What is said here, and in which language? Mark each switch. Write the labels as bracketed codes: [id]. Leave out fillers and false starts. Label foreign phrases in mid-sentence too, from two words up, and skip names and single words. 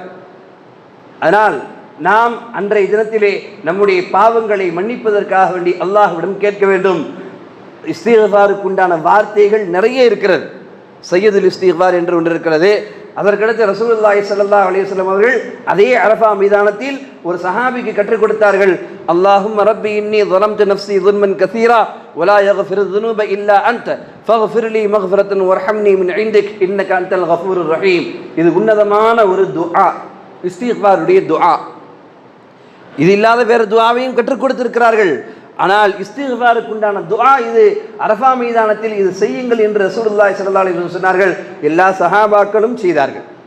[ta] அதனால் நாம் அன்றைய தினத்திலே நம்முடைய பாவங்களை மன்னிப்பதற்காக வேண்டி அல்லாஹ்விடம் கேட்க வேண்டும். இஸ்திக்பாருக்கு உண்டான வார்த்தைகள் நிறைய இருக்கிறது. [ar] سيد الاستغفار [ta] என்று ஒன்று இருக்கிறது. அதற்கடுத்து [ar] رسول الله صلى الله عليه وسلم [ta] அவர்கள் அதே அரஃபா மைதானத்தில் ஒரு சஹாபிக்கு கற்றுக் கொடுத்தார்கள். [ar] اللهم ربي إني ظلمت நஃப்ஸி ظلما كثيرا ولا يغفر الذنوب الا انت فاغفر لي مغفرة وارحمني من عندك انك انت الغفور الرحيم. [ta] இது உன்னதமான ஒரு துஆ, இஸ்திக்பாருடைய துஆ. இது இல்லாத வேறு துஆவையும் கற்றுக் கொடுத்திருக்கிறார்கள். ஆனால் இஸ்திக்பாருக்கு உண்டான துஆ இது. அரஃபா மைதானத்தில் இது செய்யுங்கள் என்று [ar] رسول الله صلى الله عليه وسلم [ta] சொன்னார்கள். எல்லா சஹாபாக்களும் செய்தார்கள்.